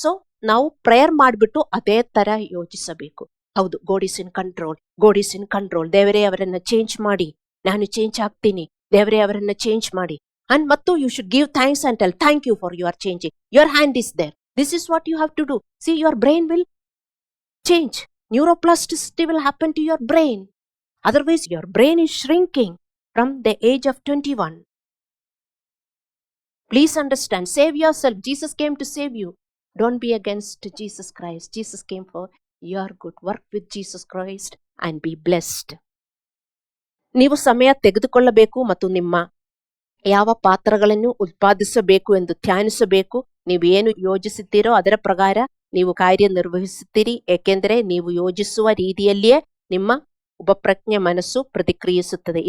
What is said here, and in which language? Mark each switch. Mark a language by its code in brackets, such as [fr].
[kn] So ನಾವು prayer ಮಾಡಿಬಿಟ್ಟು ಅದೇ ತರ ಯೋಚಿಸಬೇಕು. ಹೌದು, [en] God is in control, God is in control. [kn] ದೇವರೇ ಅವರನ್ನ ಚೇಂಜ್ ಮಾಡಿ, ನಾನು ಚೇಂಜ್ ಆಗ್ತೀನಿ, ದೇವರೇ ಅವರನ್ನ ಚೇಂಜ್ ಮಾಡಿ. [en] And ಮತ್ತು you should give thanks and tell thank you for your changing. Your hand is there. This is what you have to do. See, your brain will change. Neuroplasticity will happen to your brain. Otherwise, your brain is shrinking from the age of 21. Please understand. Save yourself. Jesus came to save you. Don't be against Jesus Christ. Jesus came for your good. Work with Jesus Christ and be blessed. [kn] ನೀವು ಸಮಯ ತೆಗೆದುಕೊಳ್ಳಬೇಕು ಮತ್ತು ನಿಮ್ಮ ಯಾವ ಪಾತ್ರಗಳನ್ನು ಉತ್ಪಾದಿಸಬೇಕು ಎಂದು ಧ್ಯಾನಿಸಬೇಕು. ನೀವು ಏನು ಯೋಜಿಸುತ್ತೀರೋ ಅದರ ಪ್ರಕಾರ ನೀವು ಕಾರ್ಯನಿರ್ವಹಿಸುತ್ತೀರಿ. ಏಕೆಂದರೆ ನೀವು ಯೋಜಿಸುವ ರೀತಿಯಲ್ಲಿಯೇ ನಿಮ್ಮ ಉಪಪ್ರಜ್ಞೆ ಮನಸ್ಸು ಪ್ರತಿಕ್ರಿಯಿಸುತ್ತದೆ.